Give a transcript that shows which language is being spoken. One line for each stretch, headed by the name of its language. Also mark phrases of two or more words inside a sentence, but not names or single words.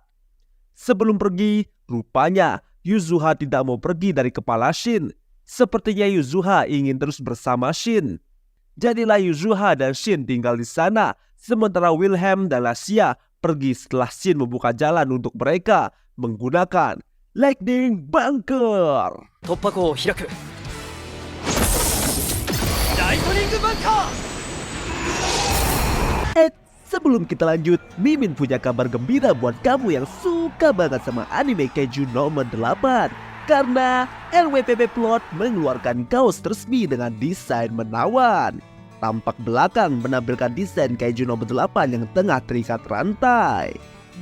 Indonesian: Sebelum pergi, rupanya Yuzuha tidak mau pergi dari kepala Shin. Sepertinya Yuzuha ingin terus bersama Shin. Jadilah Yuzuha dan Shin tinggal di sana, sementara Wilhelm dan Lassia pergi setelah Shin membuka jalan untuk mereka menggunakan Lightning Bunker.
Japanese: 突破口を開く。ライトニングバンカー。
Indonesian: Sebelum kita lanjut, Mimin punya kabar gembira buat kamu yang suka banget sama anime Kaiju nomor 8. Karena NWPP Plot mengeluarkan kaos resmi dengan desain menawan. Tampak belakang menampilkan desain Kaiju nomor 8 yang tengah terikat rantai.